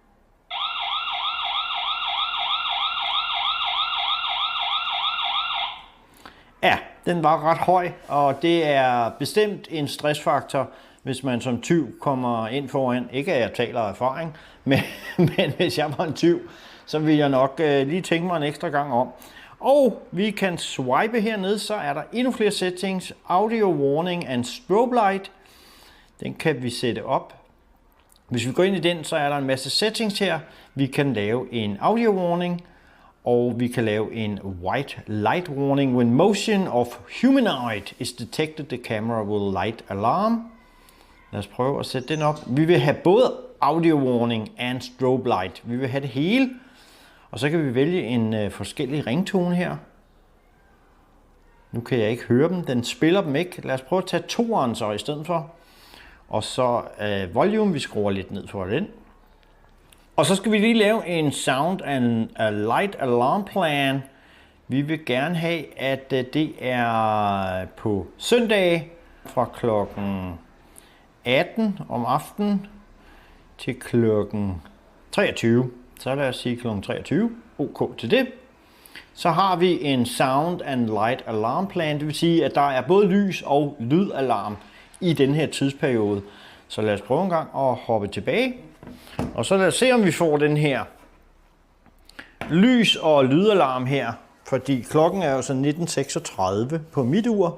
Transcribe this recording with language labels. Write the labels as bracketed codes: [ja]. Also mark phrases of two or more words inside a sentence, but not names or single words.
[da] Ja, den var ret høj, og det er bestemt en stressfaktor, hvis man som tyv kommer ind foran. Ikke at jeg taler af erfaring, men hvis jeg var en tyv, så vil jeg nok lige tænke mig en ekstra gang om. Og vi kan swipe hernede, så er der endnu flere settings. [en] Audio warning and strobe light. [da] Den kan vi sætte op. Hvis vi går ind i den, så er der en masse settings her. Vi kan lave en [en] audio warning, [da] og vi kan lave en [en] white light warning. When motion of humanoid is detected, the camera will light alarm. [da] Lad os prøve at sætte den op. Vi vil have både [en] audio warning and strobe light. [da] Vi vil have det hele. Og så kan vi vælge en forskellig ringtone her. Nu kan jeg ikke høre dem. Den spiller dem ikke. Lad os prøve at tage toeren så i stedet for. Og så volume. Vi skruer lidt ned for den. Og så skal vi lige lave en [en] sound and a light alarm plan. [da] Vi vil gerne have, at det er på søndag fra klokken 18 om aftenen til klokken 23. Så lad os sige klokken 23. OK til det. Så har vi en [en] sound and light alarm plan. [da] Det vil sige, at der er både lys og lydalarm i den her tidsperiode. Så lad os prøve en gang at hoppe tilbage. Og så lad os se, om vi får den her lys- og lydalarm her. Fordi klokken er jo så 19:36 på mit ur.